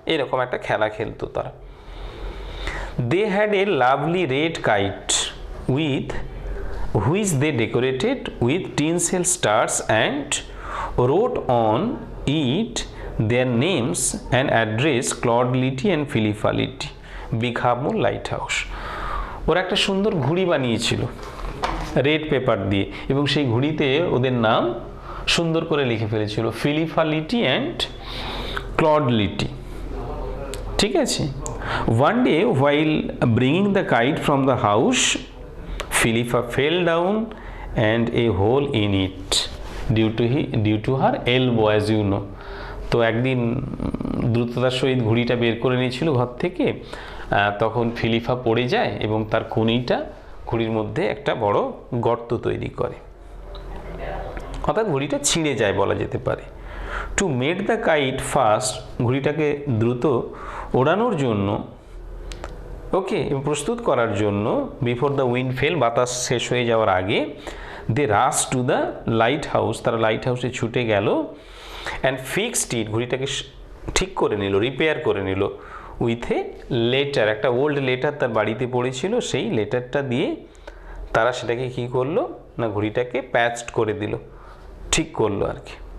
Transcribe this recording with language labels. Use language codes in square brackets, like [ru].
[bn] এরকম একটা খেলা খেলতো তারা। [en] They had a lovely red kite with which they decorated with tinsel stars and wrote on it their names and address, Claude Litty and Philippa Litty, Big Half Moon Lighthouse. [bn] ওরা একটা সুন্দর ঘুড়ি বানিয়েছিল রেড পেপার দিয়ে, এবং সেই ঘুড়িতে ওদের নাম সুন্দর করে লিখে ফেলেছিল, Philippa litti and Claude litti. ঠিক আছে? [en] One day while bringing the kite from the house, Philippa fell down and a hole in it due to her elbow, as you know. [bn] তো একদিন দ্রুততার সহিত ঘুড়িটা বের করে নিয়েছিল ঘর থেকে, তখন ফিলিপা পড়ে যায় এবং তার কনুইটা ঘুড়ির মধ্যে একটা বড় গর্ত তৈরি করে, অর্থাৎ ঘুড়িটা ছিঁড়ে যায় বলা যেতে পারে। [en] to made the kite fast, [bn] ঘুড়িটাকে দ্রুত ওড়ানোর জন্য, ওকে, প্রস্তুত করার জন্য, [en] before the wind fell, [bn] বাতাস শেষ হয়ে যাওয়ার আগে, [en] they rush to the lighthouse, [bn] তারা লাইট হাউসে ছুটে গেল, [en] and fixed it, [bn] ঘুড়িটাকে ঠিক করে নিল, রিপেয়ার করে নিল, [en] with a letter, [bn] একটা ওল্ড লেটার তার বাড়িতে পড়েছিল, সেই লেটারটা দিয়ে তারা সেটাকে কী করলো না, ঘুড়িটাকে প্যাচড করে দিল, ঠিক করলো আর কি।